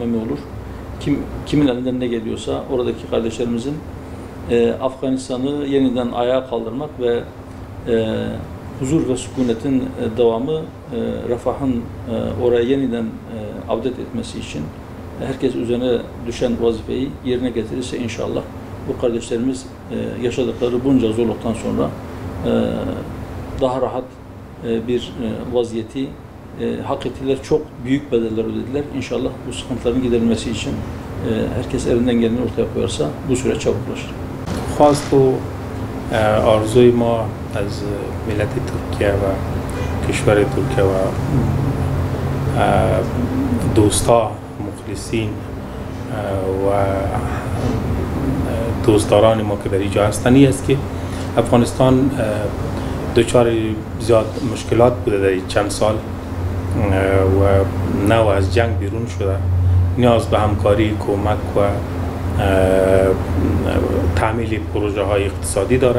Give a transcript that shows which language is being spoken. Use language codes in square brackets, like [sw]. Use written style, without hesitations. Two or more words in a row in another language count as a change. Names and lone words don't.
[tr] mi olur, kimin elinden ne geliyorsa oradaki kardeşlerimizin Afganistan'ı yeniden ayağa kaldırmak ve huzur ve sükunetin devamı, refahın oraya yeniden avdet etmesi için herkes üzerine düşen vazifeyi yerine getirirse inşallah bu kardeşlerimiz yaşadıkları bunca zorluktan sonra daha rahat bir vaziyeti hak ettiler. Çok büyük bedeller ödediler. İnşallah bu sıkıntıların giderilmesi için herkes elinden geleni ortaya koyarsa bu süreç çabuklaşır. [fa] خواست و آرزوی ما از ملت ترکیه و کشور ترکیه و دوستا مخلصین و دوستداران ما که در اینجا هستند این است که افغانستان دچار زیاد مشکلات بوده در چند سال و نو از جنگ بیرون شده، نیاز به همکاری، کمک و تعمیل پروژه های اقتصادی داره.